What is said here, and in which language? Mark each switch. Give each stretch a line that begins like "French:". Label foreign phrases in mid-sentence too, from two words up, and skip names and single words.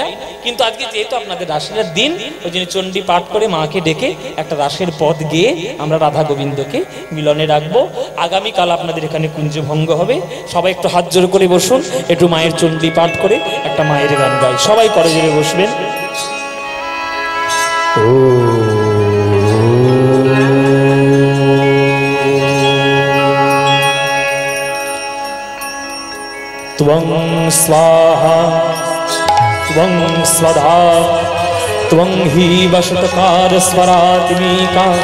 Bangla: কিন্তু আজকে যেহেতু আপনাদের রাসলীলার দিন, ওই জন্য চণ্ডী পাঠ করে মাকে ডেকে একটা রাসের পদ গেয়ে আমরা রাধা গোবিন্দকে মিলনে রাখবো। আগামীকাল আপনাদের এখানে কুঞ্জভঙ্গ হবে। সবাই একটু হাত জোড় করে বসুন, একটু মায়ের চণ্ডী পাঠ করে একটা মায়ের গান গাই। সবাই করে জোরে বসবেন।
Sanskrit: त्वं स्वाहा त्वं स्वधा त्वं हि वशतकार स्वरात्मिका